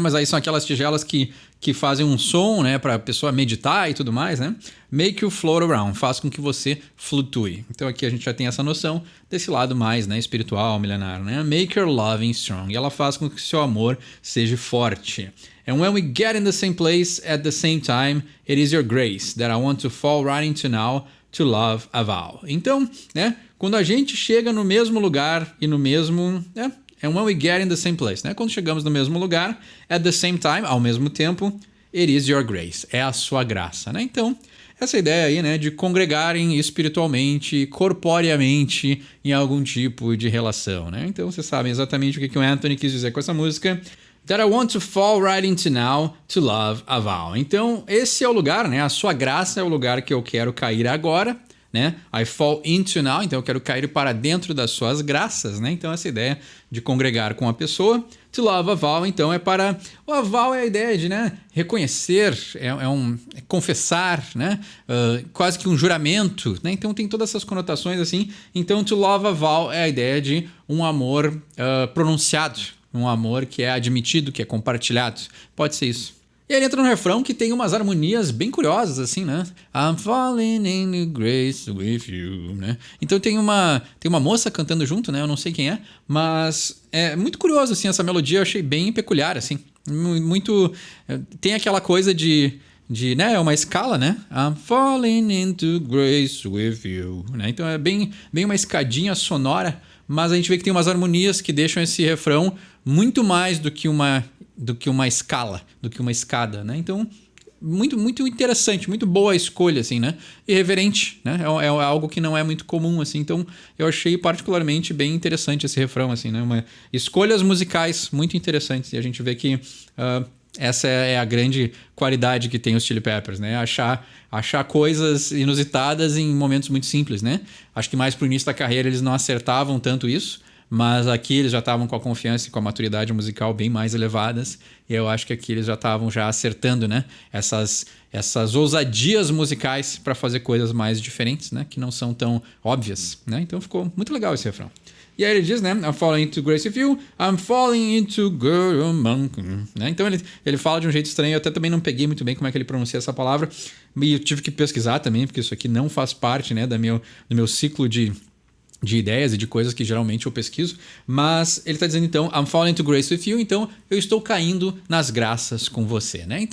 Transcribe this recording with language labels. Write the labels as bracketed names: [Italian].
[Portuguese] Mas aí são aquelas tigelas que fazem um som, né? Para a pessoa meditar e tudo mais, né? [English] Make you float around, [Portuguese] faz com que você flutue. Então aqui a gente já tem essa noção desse lado mais, né? Espiritual, milenar, né? [English] Make your loving strong. [Portuguese] E ela faz com que seu amor seja forte. [English] And when we get in the same place at the same time, it is your grace that I want to fall right into now to love a vow. [Portuguese] Então, né? Quando a gente chega no mesmo lugar e no mesmo, né? [English] And when we get in the same place, né? [Portuguese] Quando chegamos no mesmo lugar, [English] at the same time, [Portuguese] ao mesmo tempo, [English] it is your grace, [Portuguese] é a sua graça, [English] né? [Portuguese] Então, essa ideia aí, né, de congregarem espiritualmente, corporeamente, em algum tipo de relação, né? Então, vocês sabem exatamente o que o Anthony quis dizer com essa música. [English] That I want to fall right into now to love a vow. [Portuguese] Então, esse é o lugar, né? A sua graça é o lugar que eu quero cair agora, né? [English] I fall into now, [Portuguese] então eu quero cair para dentro das suas graças, né? Então essa ideia de congregar com a pessoa. [English] To love a vow, [Portuguese] então é para... O aval é a ideia de, né, reconhecer, é confessar, né? Quase que um juramento, né? Então tem todas essas conotações assim. Então [English] to love a vow [Portuguese] é a ideia de um amor pronunciado, um amor que é admitido, que é compartilhado. Pode ser isso. E aí entra no refrão que tem umas harmonias bem curiosas, assim, né? [English] I'm falling in grace with you, né? [Portuguese] Então tem uma moça cantando junto, né? Eu não sei quem é, mas é muito curioso, assim, essa melodia eu achei bem peculiar, assim. Muito... Tem aquela coisa de né? É uma escala, né? [English] I'm falling into grace with you, né? [Portuguese] Então é bem uma escadinha sonora, mas a gente vê que tem umas harmonias que deixam esse refrão muito mais do que uma escala, do que uma escada, né? Então muito interessante, muito boa a escolha, assim, né? Irreverente, né? É algo que não é muito comum, assim. Então, eu achei particularmente bem interessante esse refrão, assim, né? Escolhas musicais muito interessantes. E a gente vê que essa é a grande qualidade que tem os Chili Peppers, né? Achar coisas inusitadas em momentos muito simples, né? Acho que mais pro início da carreira eles não acertavam tanto isso, mas aqui eles já estavam com a confiança e com a maturidade musical bem mais elevadas. E eu acho que aqui eles já estavam acertando, né? Essas ousadias musicais para fazer coisas mais diferentes, né? Que não são tão óbvias, né? Então ficou muito legal esse refrão. E aí ele diz, né? [English] I'm falling into grace with you, I'm falling into Gurumunk. [Portuguese] Né? Então ele fala de um jeito estranho. Eu até também não peguei muito bem como é que ele pronuncia essa palavra. E eu tive que pesquisar também, porque isso aqui não faz parte, né, do meu ciclo de ideias e de coisas que geralmente eu pesquiso, mas ele está dizendo então, [English] I'm falling into grace with you, [Portuguese] então eu estou caindo nas graças com você, né?